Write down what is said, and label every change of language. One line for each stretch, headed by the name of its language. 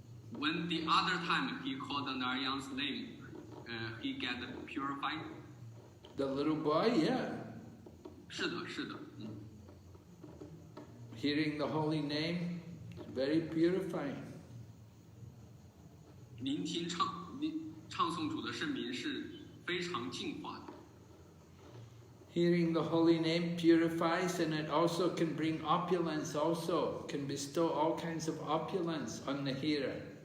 English: When the other time he called Narayan's name, he get purified. The little boy, yeah.
Chinese: 是的，是的。
English: Hearing the holy name, very purifying.
Chinese: 聆听唱诵主的圣名是非常净化的。
English: Hearing the holy name purifies, and it also can bring opulence, also can bestow all kinds of opulence on the hearer.